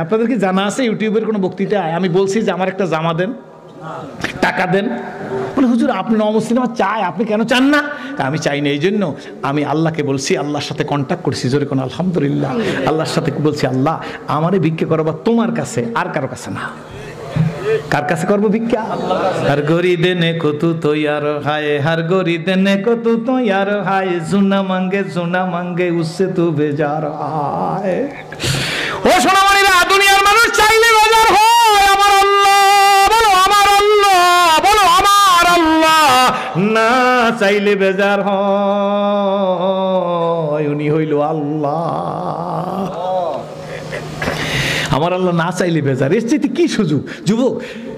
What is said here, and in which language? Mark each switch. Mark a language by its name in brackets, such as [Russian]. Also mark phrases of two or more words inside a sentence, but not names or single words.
[Bangla] আপনাদেরকে জানা আছে ইউটিউবের কোনো বক্তৃতায় আমি বলছি যে আমার একটা জামা দেন, টাকা দেন। বলে হুজুর আপনি নমুসলিম চাই, আপনি কেন চান না? আমি চাই না, এই জন্য আমি আল্লাহকে বলছি, আল্লাহর সাথে কন্ট্যাক্ট করছি, জোরে কোন আলহামদুলিল্লাহ। আল্লাহর সাথে বলছি, আল্লাহ আমারে ভিক্ষা করবা তোমার কাছে, আর কারো কাছে না। কার কাছে করবো ভিক্ষা? [Hindi] हर गोरी देने को तू तो यार हाय, हर गोरी देने को तू तो यार हाय, सुना मांगे उससे तू बेजार हाय। [Bangla] ও সোনামণিরা, দুনিয়ার মানুষ চাইলে বেজার হয়, আমার আল্লাহ বলো, আমার আল্লাহ বলো, আমার আল্লাহ না চাইলে বেজার হয়, উনি হইল আল্লাহ। আমার আল্লাহ না চাইলে বেজার, এর চাইতে কি সুযোগ?